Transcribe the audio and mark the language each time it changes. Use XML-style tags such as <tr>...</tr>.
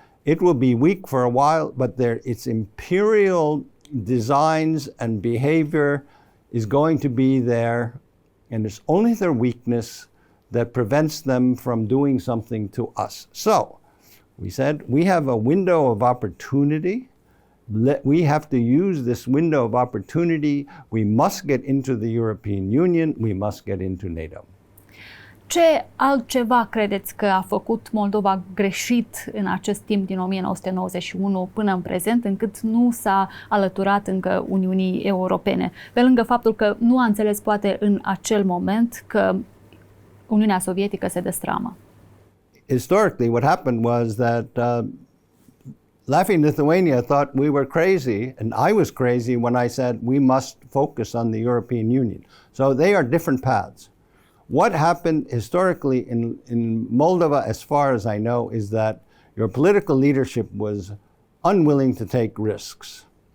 <en>It will be weak for a while, but its imperial designs and behavior is going to be there, and it's only their weakness that prevents them from doing something to us. So, we said, we have a window of opportunity. We have to use this window of opportunity. We must get into the European Union. We must get into NATO.</en> <ro>Ce altceva credeți că a făcut Moldova greșit în acest timp din 1991 până în prezent, încât nu s-a alăturat încă Uniunii Europene? Pe lângă faptul că nu a înțeles poate în acel moment că Uniunea Sovietică se destramă.</ro> <en>Historically, what happened was that Laughing Lithuania thought we were crazy, and I was crazy when I said we must focus on the European Union. So they are different paths. What happened historically in Moldova, as far as I know, is that your political leadership was unwilling to take risks.</en>